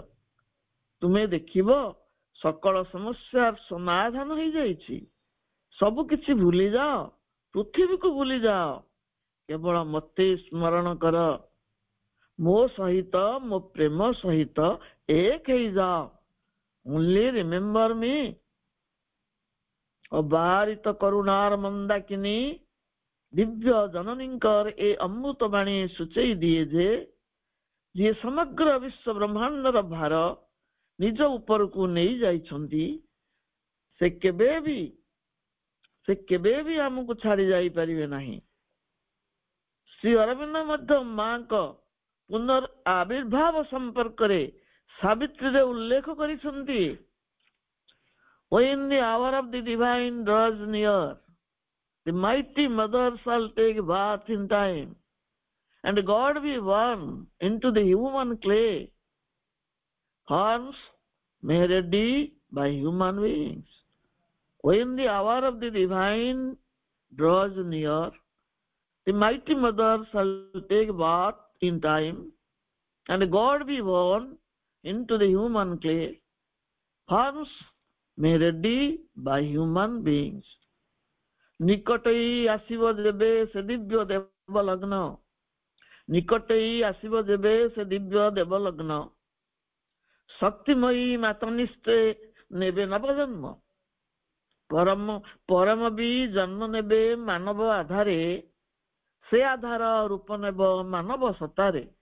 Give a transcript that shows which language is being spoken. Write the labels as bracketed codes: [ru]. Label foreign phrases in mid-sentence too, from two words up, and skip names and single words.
[or] ତୁମେ ଦେଖିବ ସକଳ ସମସ୍ୟାର ସମାଧାନ ହେଇଯାଇଛି। ସବୁ କିଛି ଭୁଲିଯାଅ, ପୃଥିବୀକୁ ଭୁଲିଯାଅ, କେବଳ ମୋତେ ସ୍ମରଣ କର। ମୋ ସହିତ, ମୋ ପ୍ରେମ ସହିତ ଏକ ହେଇଯାଅ। [en] Only remember me. [or] ଅବାରିତ କରୁଣାର ମନ୍ଦାକିନୀ ଦିବ୍ୟ ଜନନୀଙ୍କର ଏ ଅମୃତ ବାଣୀ ସୂଚେଇ ଦିଏ ଯେ ଯିଏ ସମଗ୍ର ବିଶ୍ୱ ବ୍ରହ୍ମାଣ୍ଡର ଭାର ନିଜ ଉପରକୁ ନେଇ ଯାଇଛନ୍ତି, ସେ କେବେ ବି ଆମକୁ ଛାଡି ଯାଇପାରିବେ ନାହିଁ। ଶ୍ରୀ ଅରବିନ୍ଦ ମଧ୍ୟ ମାଙ୍କ ପୁନର୍ ଆବିର୍ଭାବ ସମ୍ପର୍କରେ ସାବିତ୍ରୀରେ ଉଲ୍ଲେଖ କରିଛନ୍ତି, [en] when the hour of the divine draws near, the mighty mother shall take birth in time, and God be born into the human clay, horns made ready by human beings. When the hour of the divine draws near, the mighty mother shall take birth in time, and God be born into the human clay, horns made ready by human beings. [or] ନିକଟଇ ଆସିବ ଯେବେ ସେ ଦିବ୍ୟ ଦେବ ଲଗ୍ନ, ନିକଟଇ ଆସିବ ଯେବେ ସେ ଦିବ୍ୟ ଦେବ ଲଗ୍ନ, ଶକ୍ତିମୟୀ ମାତା ନିଶ୍ଚେ ନେବେ ନବ ଜନ୍ମ, ପରମ ବି ଜନ୍ମ ନେବେ ମାନବ ଆଧାରେ, ସେ ଆଧାର ରୂପ ନେବ ମାନବ ସତାରେ।